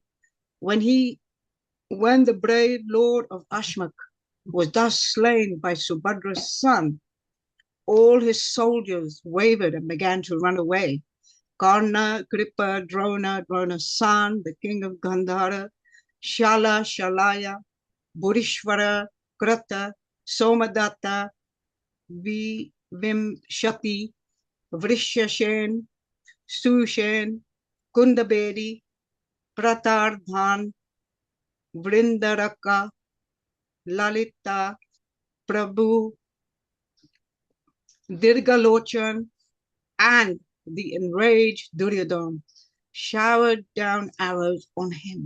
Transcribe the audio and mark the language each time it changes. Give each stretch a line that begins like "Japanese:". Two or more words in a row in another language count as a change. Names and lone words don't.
English: When the brave lord of Ashmak was thus slain by Subhadra's son, all his soldiers wavered and began to run away. Karna, Kripa, Drona's son, the king of Gandhara, Shala, Shalaya, Burishvara, Krata, Somadatta, Vimshati, Vrishashen, Sushen, Kundabedi, Pratardhan, Vrindaraka, Lalita, Prabhu, Dirgalochan, and the enraged Duryodhan showered down arrows on him.